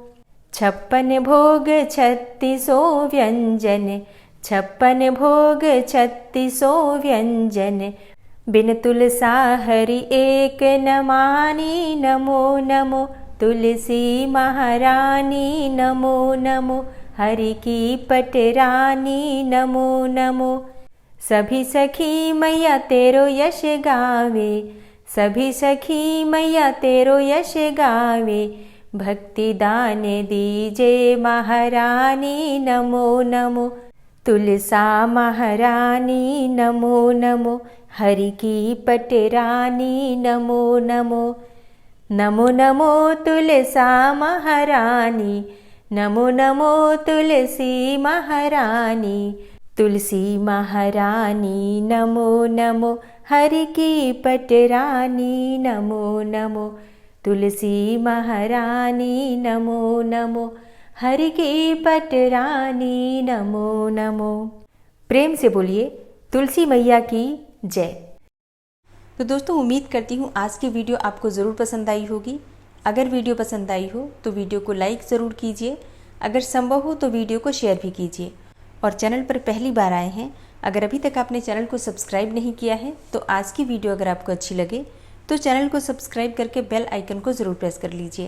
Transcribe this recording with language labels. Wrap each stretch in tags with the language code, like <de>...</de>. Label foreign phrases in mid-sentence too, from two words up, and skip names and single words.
<hi>56 भोग 36 व्यंजन, 56 भोग 36 व्यंजन, बिन तुलसा हरि एक न मानी नमो नमो, तुलसी महारानी नमो नमो, हरि की पटरानी नमो नमो, सभी सखी मैया तेरो यश गावे, सभी सखी मैया तेरो यश गावे, भक्ति दान दीजे महारानी नमो नमो, तुलसा महारानी नमो नमो, हरि की पटरानी नमो नमो, नमो नमो तुलसा महारानी, नमो नमो तुलसी महारानी, तुलसी महारानी नमो नमो, हरि की पटरानी नमो नमो, तुलसी महारानी नमो नमो, हरि की पटरानी नमो नमो। प्रेम से बोलिए तुलसी मैया की जय। तो दोस्तों, उम्मीद करती हूँ आज की वीडियो आपको ज़रूर पसंद आई होगी। अगर वीडियो पसंद आई हो तो वीडियो को लाइक ज़रूर कीजिए, अगर संभव हो तो वीडियो को शेयर भी कीजिए। और चैनल पर पहली बार आए हैं, अगर अभी तक आपने चैनल को सब्सक्राइब नहीं किया है तो आज की वीडियो अगर आपको अच्छी लगे तो चैनल को सब्सक्राइब करके</hi> <en>bell icon</en> <hi>को ज़रूर प्रेस कर लीजिए।</hi>